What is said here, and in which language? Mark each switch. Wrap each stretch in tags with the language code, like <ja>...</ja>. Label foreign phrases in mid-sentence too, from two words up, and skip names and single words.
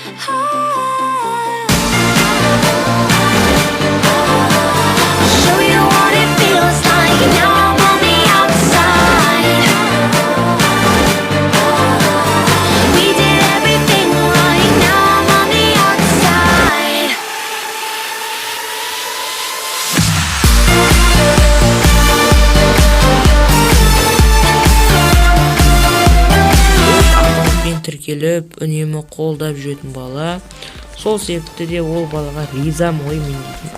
<en>I'll show you what it feels like now I'm on the outside. We did everything right, now I'm on the outside.</en> <kk>тіркеліп, үнемі қолдап жүретін бала. Сол себепті де ол балаға ризамын ғой мен дейтін.</kk>